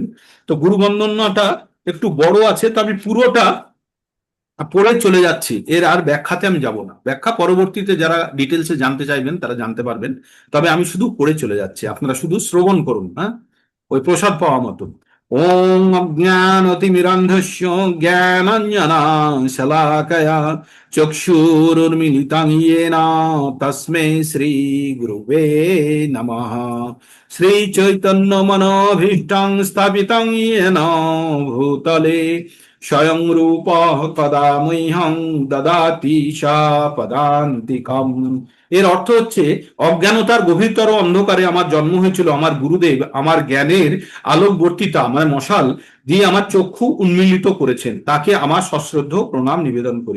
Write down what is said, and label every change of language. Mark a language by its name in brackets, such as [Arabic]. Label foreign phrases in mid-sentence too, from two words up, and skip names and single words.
[Bangla] তো গুরু বন্দনাটা একটু বড় আছে, তো আমি পুরোটা পড়ে চলে যাচ্ছি, এর আর ব্যাখ্যাতে আমি যাব না। ব্যাখ্যা পরবর্তীতে যারা ডিটেলসে জানতে চাইবেন তারা জানতে পারবেন, তবে আমি শুধু পড়ে চলে যাচ্ছি, আপনারা শুধু শ্রবণ করুন, হ্যাঁ, ওই প্রসাদ পাওয়া মতো। [Sanskrit] ওম অজ্ঞানতিমিরন্ধস্য জ্ঞানাঞ্জনাশলাকয়া চক্ষুরুন্মিলিতং येन তস্मै শ্রী গুরুবে নমঃ। শ্রী চৈতন্য মনোভীষ্টং স্থাপিতং येन ভূতলে স্বয়ং রূপ কদা মহ্যং দদাতি সা পদান্তিকম। [Bangla] এর অর্থ হচ্ছে, অজ্ঞানতার গভীরতর অন্ধকারে আমার জন্ম হয়েছিল, আমার গুরুদেব আমার জ্ঞানের আলোকবর্তিতা, আমার মশাল দিয়ে আমার চক্ষু উন্মিলিত করেছেন, তাকে আমার সশ্রদ্ধ প্রণাম নিবেদন করি।